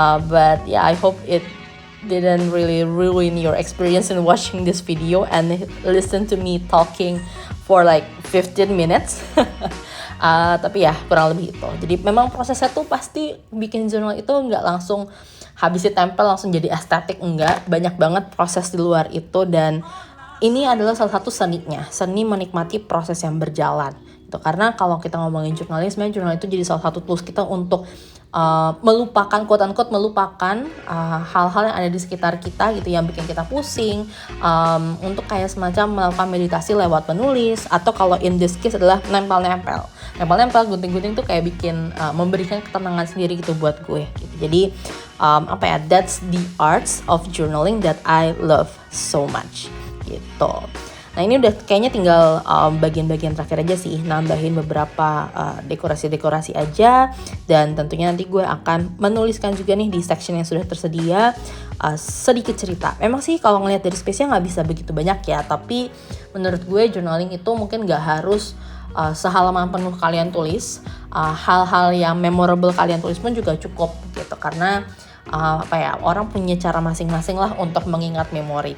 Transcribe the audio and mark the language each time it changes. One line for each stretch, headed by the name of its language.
English: But yeah, I hope it didn't really ruin your experience in watching this video and listen to me talking for like 15 minutes.
Indonesian: Tapi ya kurang lebih itu. Jadi memang prosesnya tuh pasti bikin jurnal itu nggak langsung habis ditempel langsung jadi estetik, enggak. Banyak banget proses di luar itu, dan ini adalah salah satu seninya, seni menikmati proses yang berjalan. Gitu. Karena kalau kita ngomongin journaling, sebenarnya jurnal itu jadi salah satu tools kita untuk melupakan, quote unquote melupakan hal-hal yang ada di sekitar kita gitu, yang bikin kita pusing, untuk kayak semacam melakukan meditasi lewat menulis, atau kalau in this case adalah nempel-nempel, gunting-gunting tuh kayak bikin memberikan ketenangan sendiri gitu buat gue gitu.
English: Jadi that's the arts of journaling that I love so much gitu.
Indonesian: Nah, ini udah kayaknya tinggal bagian-bagian terakhir aja sih, nambahin beberapa dekorasi-dekorasi aja, dan tentunya nanti gue akan menuliskan juga nih di section yang sudah tersedia sedikit cerita. Memang sih kalau ngelihat dari space-nya nggak bisa begitu banyak ya, tapi menurut gue journaling itu mungkin nggak harus sehalaman penuh kalian tulis, hal-hal yang memorable kalian tulis pun juga cukup gitu, karena orang punya cara masing-masing lah untuk mengingat memori.